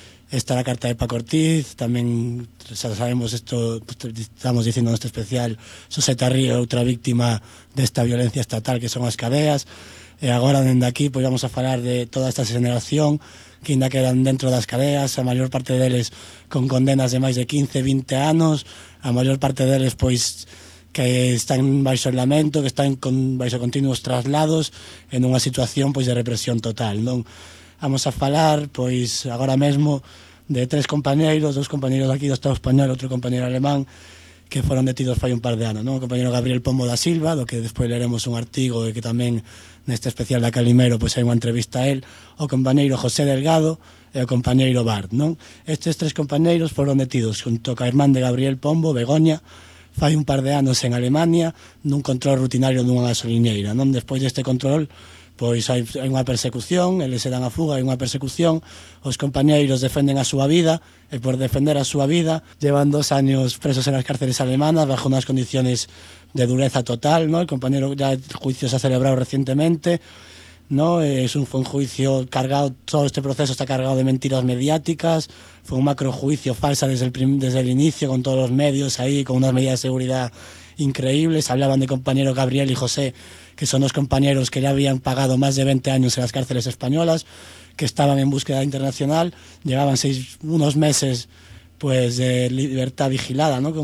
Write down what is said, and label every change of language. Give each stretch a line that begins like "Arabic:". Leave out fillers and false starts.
Spanish: está la carta de Paco Ortiz, también sabemos esto, estamos diciendo en este especial, Soseta Río, otra víctima de esta violencia estatal que son las cadeas.
Galician: E agora, dende aquí, pois vamos a falar de toda esta xeneración que ainda quedan dentro das cadeas, a maior parte deles con condenas de máis de 15, 20 anos, a maior parte deles, pois, que están baixo aislamento, que están con, baixo continuos traslados, en unha situación, pois, de represión total, non? Vamos a falar, pois, agora mesmo, de tres compañeiros, dous compañeiros aquí do Estado Español, outro compañeiro alemán, que foron detidos fai un par de anos, non? O compañero Gabriel Pombo da Silva, do que despois leremos un artigo e que tamén neste especial da Calimero pois hai unha entrevista a él, o compañeiro José Delgado e o compañeiro Bart, non? Estes tres compañeiros foron detidos junto ca irmán de Gabriel Pombo, Begoña, fai un par de anos en Alemania, nun control rutinario dunha gasolineira, non? Despois deste control, pois hai unha persecución, eles se dan a fuga, hai unha persecución, os compañeiros defenden a súa vida, e por defender a súa vida, llevan dos años presos en as cárceles alemanas, bajo unhas condiciones de dureza total, ¿no?
Spanish: El compañero ya el juicio se ha celebrado recientemente, ¿no? Fue un juicio cargado, todo este proceso está cargado de mentiras mediáticas, fue un macrojuicio falsa desde el inicio, con todos los medios ahí, con unas medidas de seguridad increíbles, hablaban de compañero Gabriel y José, que son dos compañeros que ya habían pagado más de 20 años en las cárceles españolas, que estaban en búsqueda internacional, llevaban unos meses pues de libertad vigilada, ¿no?